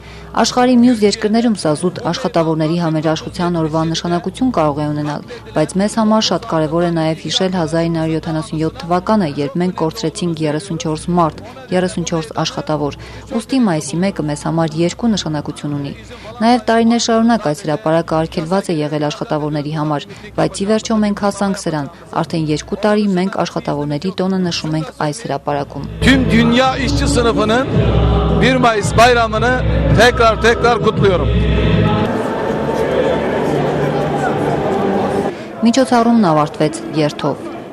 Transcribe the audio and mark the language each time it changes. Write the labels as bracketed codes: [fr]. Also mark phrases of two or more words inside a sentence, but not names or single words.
[hy] Աշխարհի մյուս երկրներում սա զուտ աշխատավորների համերաշխության օրվա նշանակություն կարող է ունենալ, բայց մեզ համար շատ կարևոր է նաև հիշել 1977 թվականը, երբ մենք կորցրեցինք 34 մարդ, 34 աշխատավոր։ Ուստի մայիսի 1-ը մեզ համար երկու նշանակություն ունի։ Նաև տարիներ շարունակ այս հրապարակը արգելված է եղել աշխատավորների համար, բայց ի վերջո մենք հասանք սրան։ Արդեն 2 տարի մենք աշխատավորների տոնը նշում ենք այս հրապարակում։ [tr] Tüm dünya işçi sınıfının 1 Mayıs bayramını tekrar kutluyorum. [hy] Միջոցառումն ավարտվեց երթով։